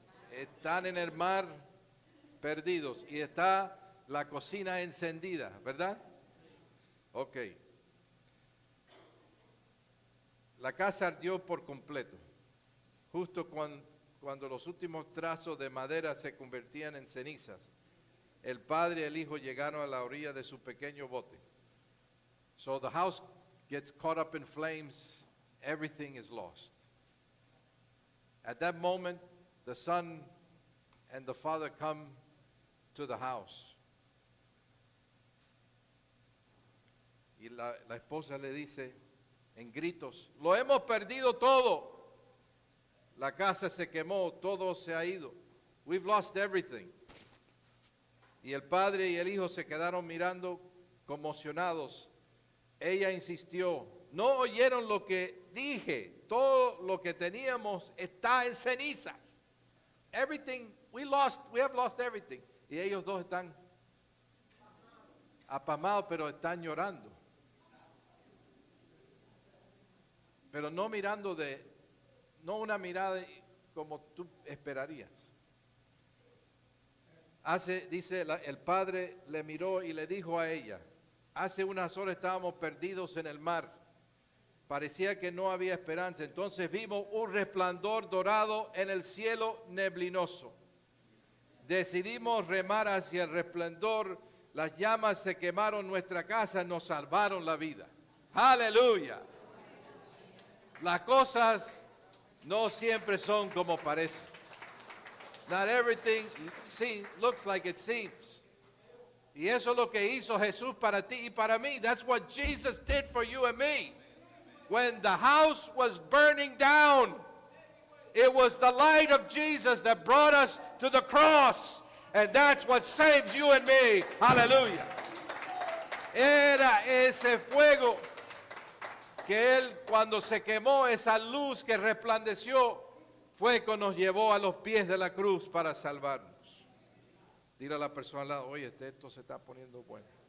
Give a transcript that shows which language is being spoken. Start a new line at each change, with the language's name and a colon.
Spanish: Están en el mar perdidos y está la cocina encendida, ¿verdad? Ok. La casa ardió por completo, justo cuando los últimos trazos de madera se convertían en cenizas. El padre y el hijo llegaron a la orilla de su pequeño bote.
English: So the house gets caught up in flames, everything is lost. At that moment, the son and the father come to the house.
Spanish: Y la esposa le dice en gritos, lo hemos perdido todo. La casa se quemó, todo se ha ido.
English: We've lost everything.
Spanish: Y el padre y el hijo se quedaron mirando conmocionados. Ella insistió, no oyeron lo que dije, todo lo que teníamos está en cenizas.
English: Everything, we have lost everything.
Spanish: Y ellos dos están apamados, pero están llorando. Pero no mirando no una mirada como tú esperarías. Dice, el padre le miró y le dijo a ella, hace unas horas estábamos perdidos en el mar. Parecía que no había esperanza. Entonces vimos un resplandor dorado en el cielo neblinoso. Decidimos remar hacia el resplandor. Las llamas se quemaron nuestra casa, nos salvaron la vida. Aleluya. Las cosas no siempre son como parecen.
English: Not everything looks like it seems.
Spanish: Y eso es lo que hizo Jesús para ti y para mí.
English: That's what Jesus did for you and me. When the house was burning down, it was the light of Jesus that brought us to the cross. And that's what saves you and me. Hallelujah.
Spanish: Era ese fuego que Él, cuando se quemó, esa luz que resplandeció, fue que nos llevó a los pies de la cruz para salvarnos. Dile a la persona al lado, oye, esto se está poniendo bueno.